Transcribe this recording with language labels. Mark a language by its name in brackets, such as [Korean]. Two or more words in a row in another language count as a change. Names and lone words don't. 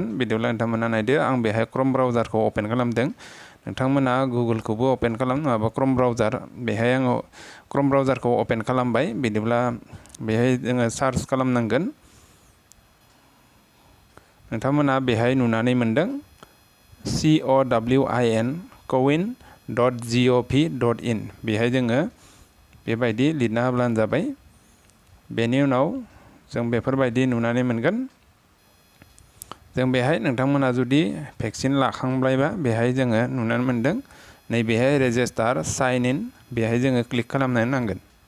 [Bodo] बिदिब्ला नोंथांमोना नायदो, आं बेहाय क्रोम ब्राउजारखौ ओपन खालामदों। नोंथांमोना गुगोलखौबो ओपन खालाम नङाबा क्रोम ब्राउजार, बेहाय आङो क्रोम ब्राउजारखौ ओपन खालामबाय। बिदिब्ला बेहाय जोङो सार्च खालामनांगोन। नोंथांमोना बेहाय नुनानै मोनदों cowin.gov.in बेहाय जोङो बेबायदि लिरना होब्लानो जाबाय। बेनि उनाव जों बेफोरबायदि नुनानै मोनगोन। जों बेहाय नोंथांमोना जुदि भेक्सिन लाखांबायबा बेहाय जोङो नुनानै मोनदों नैबेहाय [English] register sign in [Bodo] बेहाय जोङो क्लिक खालामनो नांगोन।